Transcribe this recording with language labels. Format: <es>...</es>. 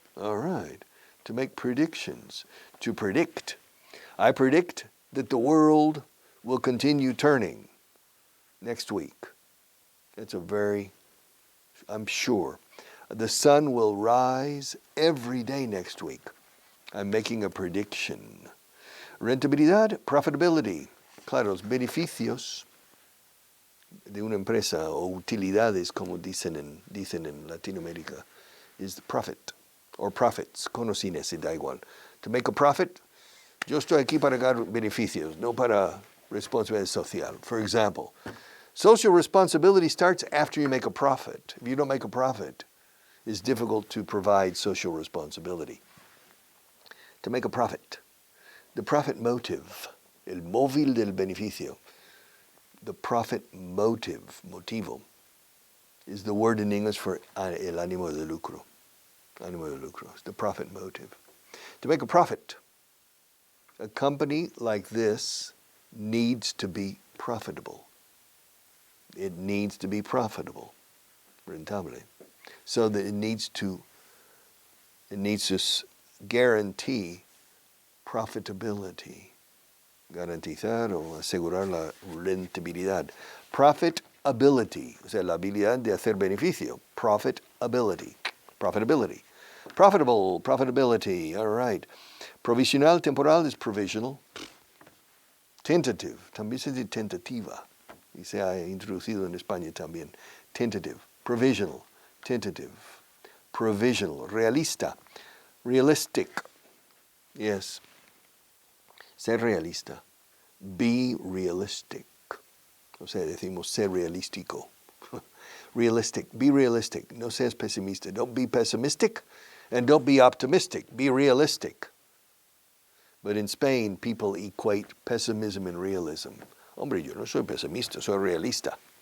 <en>All right, to make predictions, to predict. I predict that the world will continue turning next week. That's I'm sure. The sun will rise every day next week. I'm making a prediction. Rentabilidad, profitability.</en> <es>Claro, los beneficios de una empresa o utilidades, como dicen en Latinoamérica,</es> <en>is the profit or profits.</en> <es>Con o sin ese, da igual.</es> <en>To make a profit,</en> <es>yo estoy aquí para ganar beneficios, no para responsabilidad social.</es> <en>For example, social responsibility starts after you make a profit. If you don't make a profit, it's difficult to provide social responsibility. To make a profit. The profit motive,</en> <es>el móvil del beneficio.</es> <en>The profit motivo, is the word in English for</en> <es>el ánimo de lucro. Ánimo de lucro,</es> <en>it's the profit motive. To make a profit, a company like this needs to be profitable. It needs to be profitable, rentable. So that it needs to guarantee profitability.</en> <es>Garantizar o asegurar la rentabilidad. Profitability, o sea, la habilidad de hacer beneficio.</es> <en>Profitability. Profitable, profitability, all right. Provisional, temporal is provisional. Tentative,</en> <es>también se dice tentativa. y se ha introducido en España también.</es> <en>Tentative, provisional, tentative, provisional, realista, realistic, yes,</en> <es>ser realista,</es> <en>be realistic,</en> <es>o sea, decimos ser realístico.</es> <en>Realistic, be realistic,</en> <es>no seas pesimista,</es> <en>don't be pessimistic and don't be optimistic, be realistic. But in Spain, people equate pessimism and realism.</en> <es>Hombre, yo no soy pesimista, soy realista.</es>